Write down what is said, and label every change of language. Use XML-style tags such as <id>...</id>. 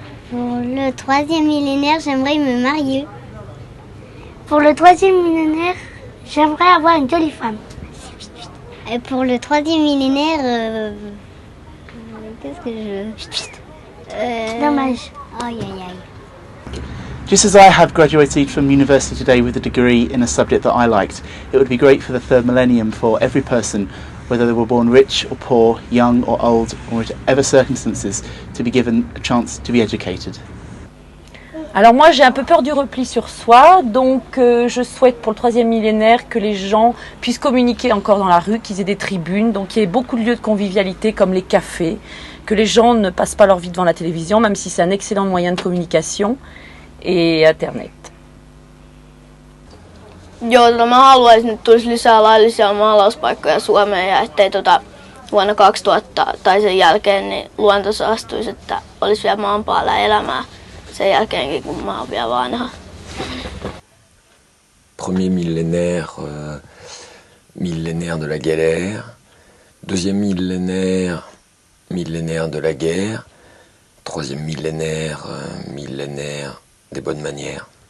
<fr>Pour le troisième millénaire, j'aimerais me marier. Pour le troisième millénaire, j'aimerais avoir une jolie femme. Et pour le troisième millénaire, qu'est-ce que je... Dommage. Aïe, aïe, aïe.</fr> <en>Just as I have graduated from university today with a degree in a subject that I liked, it would be great for the third millennium for every person, whether they were born rich or poor, young or old, or whatever circumstances, to be given a chance to be educated.</en> <fr>Alors moi j'ai un peu peur du repli sur soi, donc je souhaite pour le troisième millénaire que les gens puissent communiquer encore dans la rue, qu'ils aient des tribunes, donc qu'il y ait beaucoup de lieux de convivialité comme les cafés, que les gens ne passent pas leur vie devant la télévision, même si c'est un excellent moyen de communication, et Internet.</fr> <fi>Joo, mä haluaisin, että tulisi lisää laillisia maalauspaikkoja Suomeen ja ettei vuonna 2000 tai sen jälkeen niin luonto saastuisi, että olisi vielä maan päällä elämää sen jälkeenkin, kun mä oon vielä vanha.</fi> <fr>Premier millénaire, millénaire de la galère. Deuxième millénaire, millénaire de la guerre. Troisième millénaire, millénaire des bonnes manières.</fr>